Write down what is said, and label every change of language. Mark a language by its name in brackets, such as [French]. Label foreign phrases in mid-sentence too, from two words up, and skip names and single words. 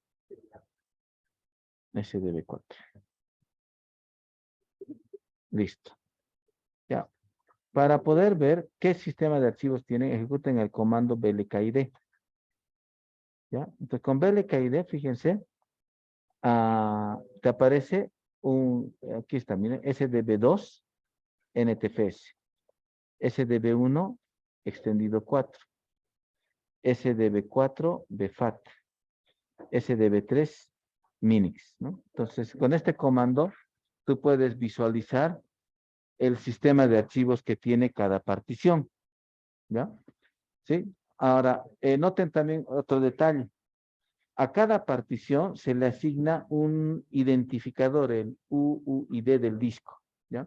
[Spanish] sdb4. Listo. Ya. Para poder ver qué sistema de archivos tienen, ejecuten el comando blkid. ¿Ya? Entonces con blkid, fíjense, te aparece aquí está, miren, sdb2 ntfs, sdb1 extendido 4, sdb4 bfat, sdb3 minix, ¿no? Entonces con este comando tú puedes visualizar el sistema de archivos que tiene cada partición, ¿ya? ¿Sí? Ahora, noten también otro detalle. A cada partición se le asigna un identificador, el UUID del disco, ¿ya?